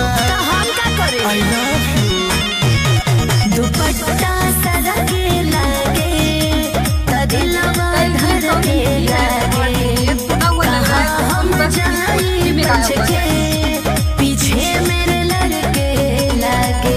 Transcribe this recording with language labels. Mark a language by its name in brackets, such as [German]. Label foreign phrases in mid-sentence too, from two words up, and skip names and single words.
[Bhojpuri] हम का करे [English] I love you। [Bhojpuri] दुपट्टा सरके लागे त दिलवा धड़के लागे, हम जाई बच के पीछे मेरे लड़के लागे।